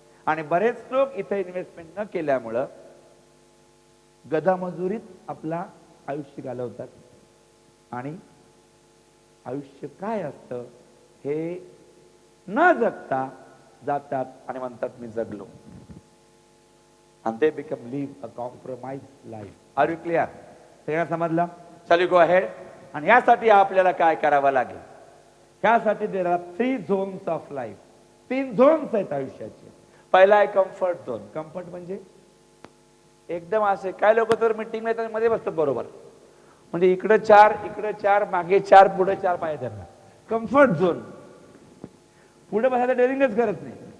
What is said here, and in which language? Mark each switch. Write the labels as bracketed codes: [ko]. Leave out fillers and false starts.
[mr] आणि बरेच लोक इथे इन्व्हेस्टमेंट न केल्यामुळं गधा मजुरीत आपला आयुष्य घालवतात. आणि आयुष्य काय असतं हे न जगता जातात आणि म्हणतात मी जगलो. [en] and they become live a compromised life. Are you clear? [mr] सगळ्यांना समजलं? [en] Shall we go ahead? [mr] आणि यासाठी आपल्याला काय करावं लागेल? [en] यासाठी there are 3 zones of life. [mr] 3 zones आहेत आयुष्याचे. पहिला आहे कम्फर्ट झोन. कम्फर्ट म्हणजे एकदम असे काय लोक तर मीटिंग मध्ये बसतात बरोबर, म्हणजे इकडे 4 इकडे 4 मागे 4 पुढे 4 पाहिजे त्यांना. Comfort zone. पुढे बसायला डेअरिंगच करत नाही.